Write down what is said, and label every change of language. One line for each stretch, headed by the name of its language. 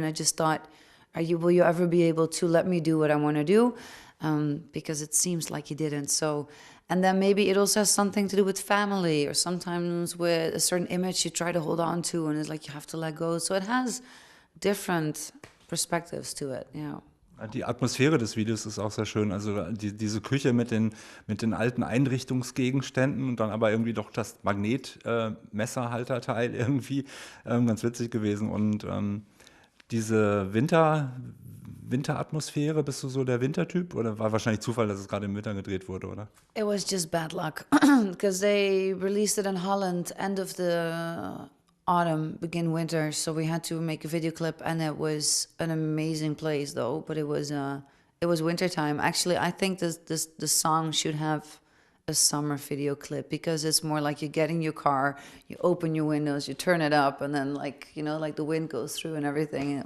English: And I just thought, will you ever be able to let me do what I want to do? Because it seems like you didn't. So, and then maybe it also has something to do with family, or sometimes with a certain image you try to hold on to, and it's like you have to let go. So it has different perspectives to it, yeah.
German: Die Atmosphäre des Videos ist auch sehr schön. Also diese Küche mit den alten Einrichtungsgegenständen und dann aber irgendwie doch das Messerhalterteil irgendwie ganz witzig gewesen. Und diese Winteratmosphäre, bist du so der Wintertyp? Oder war wahrscheinlich Zufall, dass es gerade im Winter gedreht wurde, oder?
English: It was just bad luck because they released it in Holland end of the autumn, begin winter. So we had to make a video clip, and it was an amazing place though. But it was winter time. Actually, I think the song should have a summer video clip, because it's more like you get in your car, you open your windows, you turn it up, and then like the wind goes through and everything.